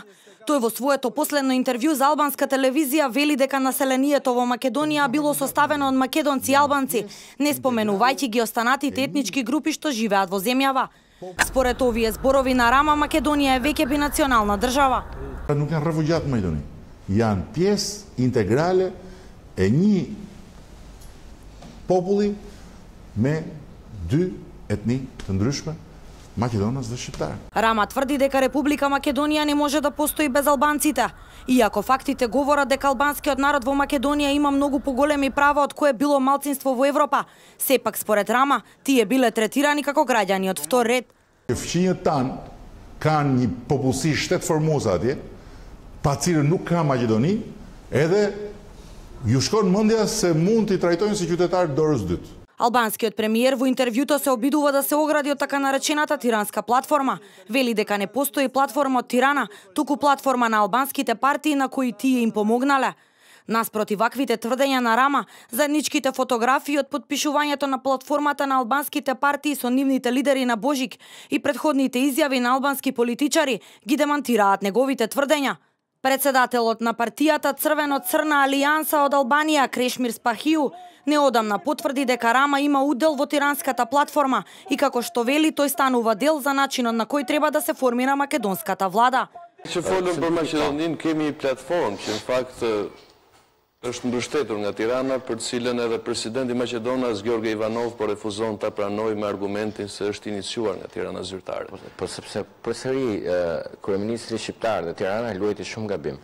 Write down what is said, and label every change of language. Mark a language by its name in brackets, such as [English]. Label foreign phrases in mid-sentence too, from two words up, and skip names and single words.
[Macedonian] Тој во своето последно интервју за албанска телевизија вели дека населението во Македонија било составено од македонци и албанци, не споменувајќи ги останатите етнички групи што живеат во земјава. Според овие зборови на Рама, Македонија е веќе бинационална држава. [Albanian] Nuk janë refugjat në Maqedoni. Janë pjesë integrale e një populli me dy etni të ndryshme, Македонец dhe shqiptar. [Macedonian] Рама тврди дека Република Македонија не може да постои без албанците. Иако фактите говорат дека албанскиот народ во Македонија има многу поголеми права од кое било малцинство во Европа, сепак според Рама, тие биле третирани како граѓани од втор ред. [Albanian] Fqinjët tanë kanë një popullsi shtetëformose atje, pa cilën nuk ka Maqedoni, edhe ju shkon mendja se mund t'i trajtojnë si qytetarë dorës dytë. [Macedonian] Албанскиот премиер во интервјуто се обидува да се огради од така наречената тиранска платформа. Вели дека не постои платформа од Тирана, туку платформа на албанските партии на кои тие им помогнале. Наспроти ваквите тврдења на Рама, заедничките фотографии од потпишувањето на платформата на албанските партии со нивните лидери на Божик и претходните изјави на албански политичари ги демантираат неговите тврдења. Председателот на партијата Црвено-црна алијанса од Албанија, Крешмир Спахиу, неодамна потврди дека Рама има удел во тиранската платформа и како што вели, тој станува дел за начинот на кој треба да се формира македонската влада. [Albanian] Që folëm për Maqedoninë, kemi platformë që në fakt është mbështetur nga Tirana, për cilën edhe presidenti Maqedonas Gjorge Ivanov po refuzon ta pranojë me argumentin se është iniciuar nga Tirana zyrtare. Po sepse përsëri kryeministri shqiptar dhe Tirana luajti shumë gabim.